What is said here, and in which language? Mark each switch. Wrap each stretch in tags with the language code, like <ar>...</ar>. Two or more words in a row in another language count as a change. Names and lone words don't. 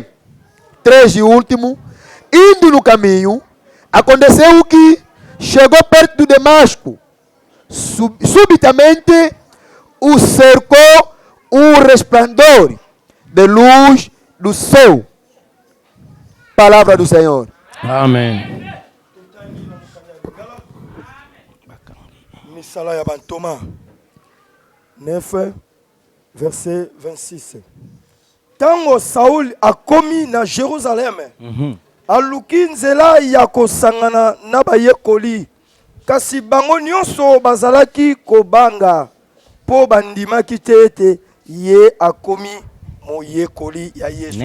<pt>3 e último, indo no caminho, aconteceu que chegou perto de Damasco. Subitamente o cercou um resplendor de luz do céu. Palavra do Senhor. Amen.</pt> <ln>Misala ya Bantoma 9 verset 26. Tango Saul akomi na Jerusalem, aluki nzela ya kosangana na bayekoli, kasi bango nyonso bazalaki kobanga po bandimaki te ete ye akomi moyekoli ya Yesu.</ln>